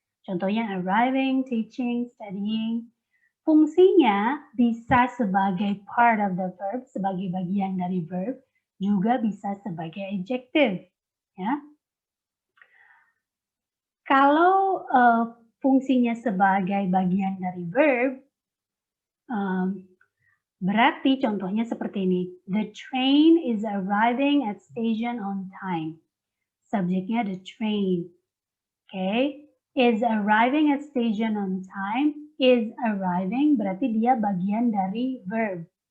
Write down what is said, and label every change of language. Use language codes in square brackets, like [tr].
[id] Contohnya [en] arriving, teaching, studying. [id] Fungsinya bisa sebagai [en] part of the verb, [id] sebagai bagian dari verb, juga bisa sebagai adjective. Ya. Kalau fungsinya sebagai bagian dari verb, berarti contohnya seperti ini. [en] The train is arriving at station on time. [id] Subjeknya [en] the train. Okay. Is arriving at station on time. Is arriving [id] berarti dia bagian dari verb.